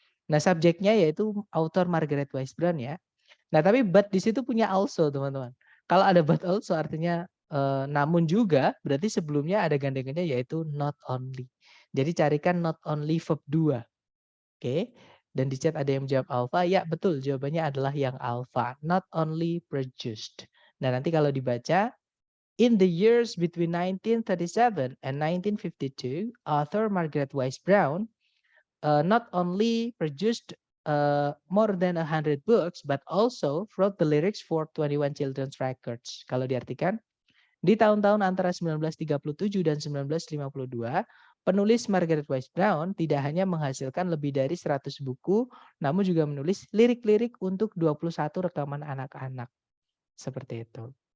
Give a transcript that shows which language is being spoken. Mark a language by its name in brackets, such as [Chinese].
[Indonesian] Nah subjeknya yaitu author Margaret Wise Brown ya. Nah tapi but di situ punya also teman-teman. Kalau ada but also artinya namun juga berarti sebelumnya ada gandengannya yaitu not only. Jadi carikan not only verb 2. Oke. Dan di chat ada yang menjawab alpha. Ya betul jawabannya adalah yang alpha. Not only produced. Nah nanti kalau dibaca. [English] In the years between 1937 and 1952, author Margaret Wise Brown not only produced more than 100 books, but also wrote the lyrics for 21 children's records. [Indonesian] Kalau diartikan, di tahun-tahun antara 1937 dan 1952, penulis Margaret Wise Brown tidak hanya menghasilkan lebih dari 100 buku, namun juga menulis lirik-lirik untuk 21 rekaman anak-anak. Seperti itu.